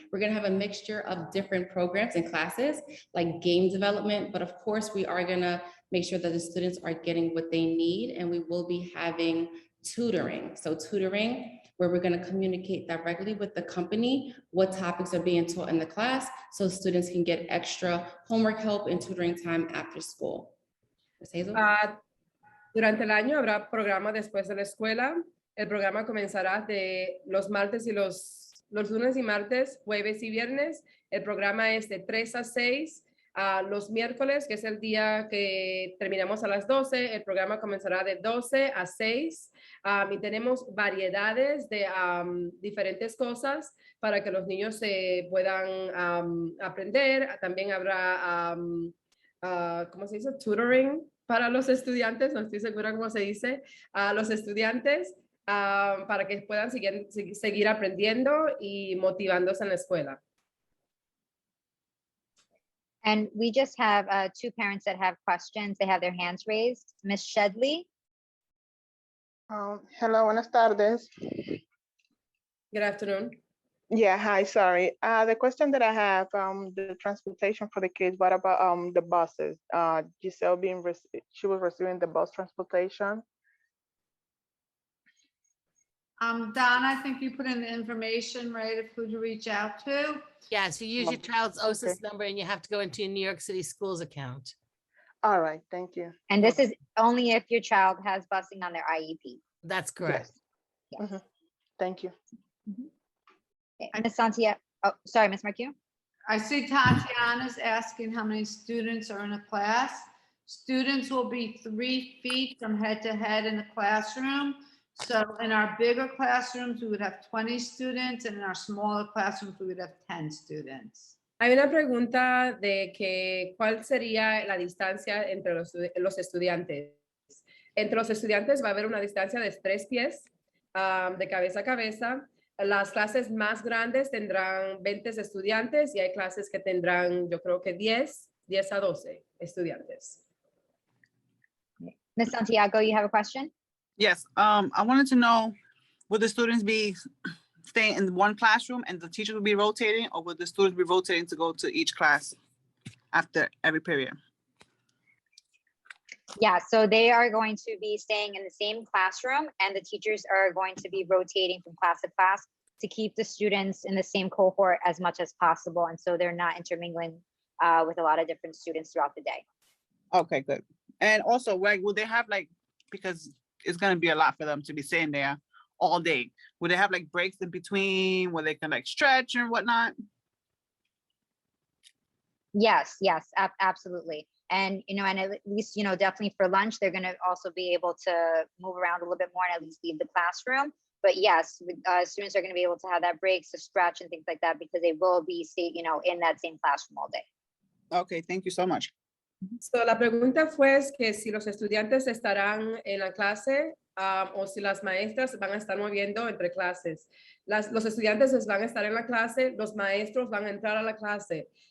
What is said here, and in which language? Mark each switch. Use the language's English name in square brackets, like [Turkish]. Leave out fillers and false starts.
[English] We're going to have a mixture of different programs and classes like game development, but of course we are going to make sure that the students are getting what they need, and we will be having tutoring. So tutoring, where we're going to communicate directly with the company what topics are being taught in the class so students can get extra homework help and tutoring time after school. [Spanish] Durante el año habrá programa después de la escuela. El programa comenzará de los martes y los lunes y martes, jueves y viernes. El programa es de 3 a 6. Los miércoles, que es el día que terminamos a las 12, el programa comenzará de 12 a 6 y tenemos variedades de diferentes cosas para que los niños se puedan aprender. También habrá, ¿cómo se dice? Tutoring para los estudiantes, no estoy segura cómo se dice, los estudiantes para que puedan seguir aprendiendo y motivándose en la escuela. [English] And we just have 2 parents that have questions. They have their hands raised. Ms. Shedley. Hello, [Spanish] buenas tardes. [English] Good afternoon. Yeah, hi, sorry. The question that I have, the transportation for the kids, what about the buses? Giselle she was receiving the bus transportation. Don, I think you put in the information, right, of who to reach out to. Yeah, so you use your child's Okay. OSIS number and you have to go into your New York City schools account. All right, thank you. And this is only if your child has busing on their IEP. That's correct. Yes. Mhm. Thank you. Ms. Santiago, oh, sorry, Ms. Marquez. I see Tatiana's asking how many students are in a class. Students will be 3 feet from head to head in the classroom. So in our bigger classrooms, we would have 20 students, and in our smaller classrooms, we would have 10 students. [Spanish] Hay una pregunta de que cuál sería la distancia entre los estudiantes. Entre los estudiantes va a haber una distancia de 3 pies de cabeza a cabeza. Las clases más grandes tendrán 20 estudiantes y hay clases que tendrán, yo creo que 10 a 12 estudiantes. [English] Ms. Santiago, you have a question? Yes, I wanted to know, would the students be staying in one classroom and the teacher will be rotating, or would the students be rotating to go to each class after every period? Yeah, so they are going to be staying in the same classroom and the teachers are going to be rotating from class to class to keep the students in the same cohort as much as possible. And so they're not intermingling with a lot of different students throughout the day. Okay, good. And also, like, would they have like, because it's gonna be a lot for them to be sitting there all day, would they have like breaks in between where they can like stretch and whatnot? Yes, absolutely. And, you know, and at least, you know, definitely for lunch, they're going to also be able to move around a little bit more and at least leave the classroom. But yes, students are going to be able to have that breaks to stretch and things like that because they will be, you know, in that same classroom all day. Okay, thank you so much. [Spanish] So, la pregunta fue que si los estudiantes estarán en la clase o si las maestras van a estar moviendo entre clases. Los estudiantes van a estar en la clase, los maestros van a entrar a la clase.